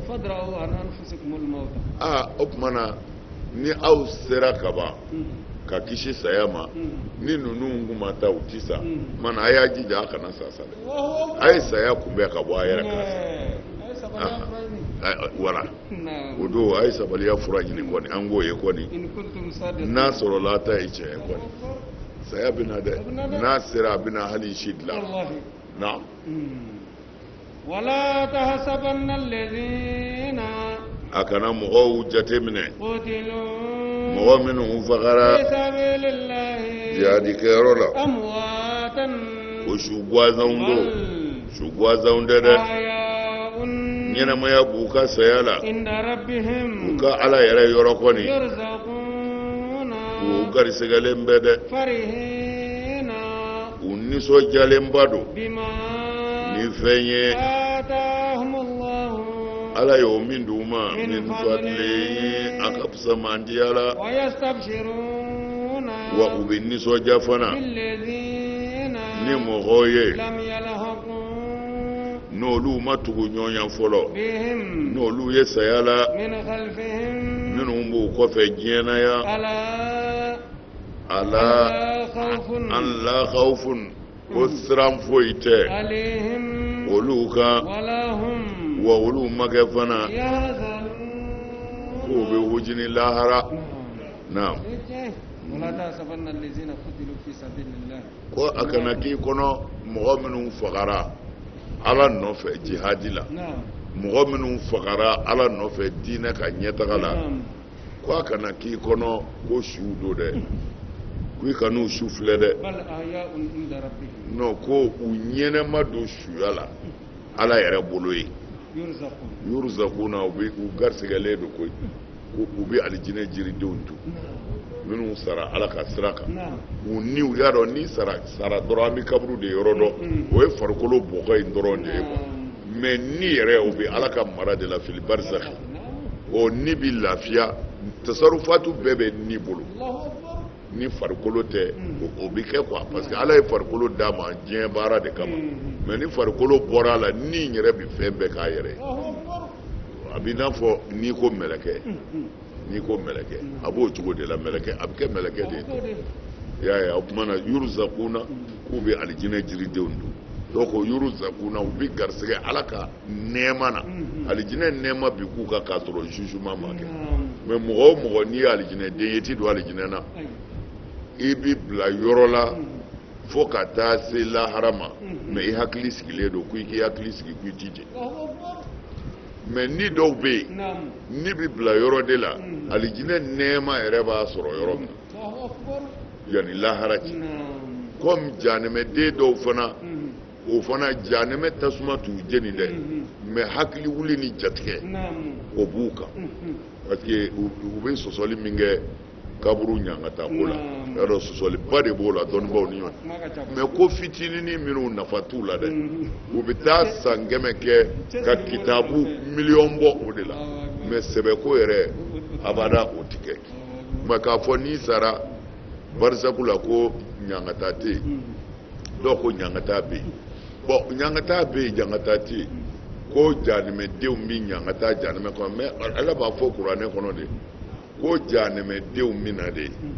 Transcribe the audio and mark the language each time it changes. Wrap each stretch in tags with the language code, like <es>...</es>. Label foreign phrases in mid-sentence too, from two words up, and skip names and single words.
<bm>o kumana ni aw sera ka ban ka kisi saya ma ni ninnu kun ma taa u ti sa mana a y'a jija a kana sa dɛ a ye saya kunbɛn ka bɔ a yɛrɛ kan wala</bm> <ar>نعم</ar> <bm>o do ay sabaliya fura ɲini kɔni an k'o ye kɔni</bm> <ar>إن كنتم صادقين</ar> <bm>n'a sɔrɔla ta ye tiɲɛ kɔni saya bɛna dɛ n'a sera a bɛna hali si dilan</bm> <ar>والله</ar> <bm>na</bm> <ar>ولا تحسبن الذين</ar> <bm>a kana mɔgɔw jate minɛ</bm> <ar>قتلوا</ar> <bm>mɔgɔ minnu fagara</bm> <ar>في سبيل الله</ar> <bm>jihadikɛyɔrɔ la</bm> <ar>أمواتا</ar> <bm>o su gansanw do</bm> <ar>بل</ar> <bm>su gansanw tɛ dɛ</bm> <ar>أحياء</ar> <bm>ɲɛnamaya b'u ka saya la</bm> <ar>عند</ar> <bm>u</bm> <ar>ربهم</ar> <bm>ka ala yɛrɛ yɔrɔ kɔni</bm> <ar>يرزقون</ar> <bm>u garisɛgɛlen bɛ dɛ</bm> <ar>فرحين</ar> <bm>u nisɔndiyalenba do</bm> <ar>بما</ar> <bm>ni fɛn ye</bm> <ar>آتاهم الله</ar> <bm>ala y'o min d'u ma min fadli a ka fisa mandiya la</bm> <ar>ويستبشرون</ar> <bm>wa u bɛ nisɔndiya fana</bm> <ar>بالذين</ar> <bm>ni mɔgɔw ye</bm> <ar>لم يلحقوا</ar> <bm>n'olu ma tugu ɲɔgɔn fɔlɔ</bm> <ar>بهم</ar> <bm>n'olu ye saya la</bm> <ar>من خلفهم</ar> <bm>minnu b'u kɔfɛ diɲɛnaya</bm> <ar>ألا</ar> <bm>ala</bm> <ar>خوف</ar> <bm>an la khawfun o siran foyi tɛ</bm> <ar>عليهم</ar> <bm>olu kan</bm> <ar>ولا هم</ar> <bm>wa olu ma kɛ fana</bm> <ar>يحزنون</ar> <bm>k'u bɛ hujini lahara na</bm> <ar>ولا تحسبن الذين قتلوا في سبيل الله</ar> <bm>ko a kana k'i kɔnɔ mɔgɔ minnu fagara ala nɔfɛ jihadi la</bm> <ar>نعم</ar> <bm>mɔgɔ minnu fagara ala nɔfɛ diinɛ ka ɲɛtaga la</bm> <ar>نعم</ar> <bm>ko a kana k'i kɔnɔ ko su do dɛ ko i kan'u su filɛ dɛ</bm> <ar>بل أحياء عند ربهم</ar> <bm>non ko u ɲɛnɛma don suya la ala yɛrɛ bolo ye</bm> <ar>يرزقون</ar> <bm>yurzakuna u garisɛgɛlen do koyi ko u bɛ alijinɛ jiridenw dun minnu sara ala ka sira kan</bm> <ar>نعم</ar> <bm>u niw y'a dɔn ni sara dɔrɔn an bɛ kaburu de yɔrɔ dɔn o ye farikolo bɔgɔ in dɔrɔn de ye kuwa mɛ ni yɛrɛ o bɛ ala ka mara de la fili barisaki o ni bɛ lafiya tasarufatu bɛɛ bɛ ni bolo</bm> <ar>الله أكبر</ar> <bm>ni farikolo tɛ o bɛ kɛ kuwa</bm> <fr>parce que</fr> <bm>ala ye farikolo d'a ma diɲɛ baara de kama mɛ ni farikolo bɔra a la ni yɛrɛ bɛ fɛn bɛɛ k'a yɛrɛ ye</bm> <ar>الله أكبر</ar> <bm>a b'i n'a fɔ n'i ko mɛlɛkɛ n'i ko mɛlɛkɛ a b'o cogo de la mɛlɛkɛ a bɛ kɛ mɛlɛkɛ de ye y'a ye o tuma na yurzakuna k'u bɛ alijinɛ jiridenw dun donc yurzakuna u bɛ garisɛgɛ ala ka nɛɛma na alijinɛ nɛɛma bi k'u kan k'a sɔrɔ jugement ma kɛ mɛ mɔgɔ o mɔgɔ n'i ye alijinɛ den ye i ti don alijinɛ na i bi bila yɔrɔ la fo ka taa se lahara ma mɛ i hakili sigilen don ko i k'i hakili sigi ko i t'i jɛ mɛ ni dɔw bɛ yen</bm> <ar>نعم</ar> <bm>ni bi bila yɔrɔ de la alijinɛ nɛɛma yɛrɛ b'a sɔrɔ yɔrɔ min</bm> <ar>الله أكبر</ar> <bm>yanni lahara cɛ</bm> <ar>نعم</ar> <bm>komi janɛmɛden dɔw fana o fana janɛmɛ tasuma t'u jeni dɛ mɛ hakili wuli ni jatigɛ</bm> <ar>نعم</ar> <bm>o b'u kan</bm> <fr>parce que</fr> <bm>u bɛ sɔsɔli min kɛ kaburu ɲangata ko la y'a dɔn sɔsɔliba de b'o la dɔnnibaw ni ɲɔgɔn</bm> <ar>ما كتب</ar> <bm>mɛ ko fitininin minnu nafa t'u la dɛ u bɛ taa san kɛmɛ kɛ ka kitabu miliyɔn bɔ o de la mɛ sɛbɛko yɛrɛ abada o ti kɛ mɛ k'a fɔ n'i sara barisabu la ko ɲangata tɛ yen dɔw ko ɲangata bɛ yen bɔn ɲangata bɛ yen ɲangata tɛ yen ko janɛmɛdenw bɛ ɲangata janɛmɛ kɔnɔ mɛ ala b'a fɔ kuranɛ kɔnɔ de ko janɛmɛdenw bɛ na de</bm>